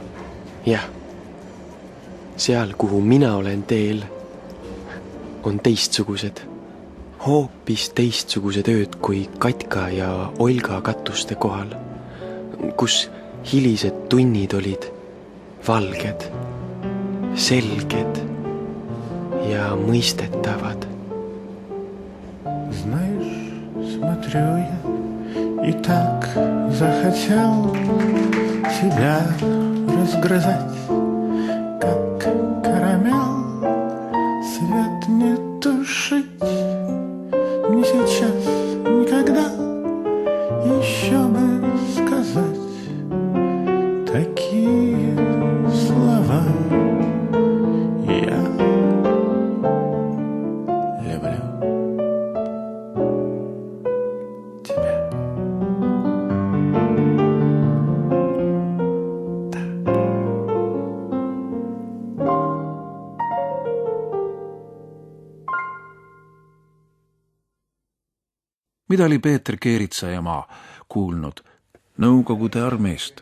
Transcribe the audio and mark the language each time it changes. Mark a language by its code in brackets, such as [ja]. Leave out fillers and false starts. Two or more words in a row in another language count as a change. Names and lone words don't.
[et] Jah, seal, kuhu mina olen teel, on teistsugused, hoopis teistsugused ööd kui Katka ja Olga katuste kohal, kus hilised tunnid olid valged, selged ja mõistetavad. [ru] Знаешь, смотрю я и так захотел тебя разгрызать, как карамел, свет не тушить, не сейчас, никогда, еще бы сказать такие слова. Я люблю тебя. [et] Mida oli Peeter Keeritsa ema kuulnud Nõukogude armeest?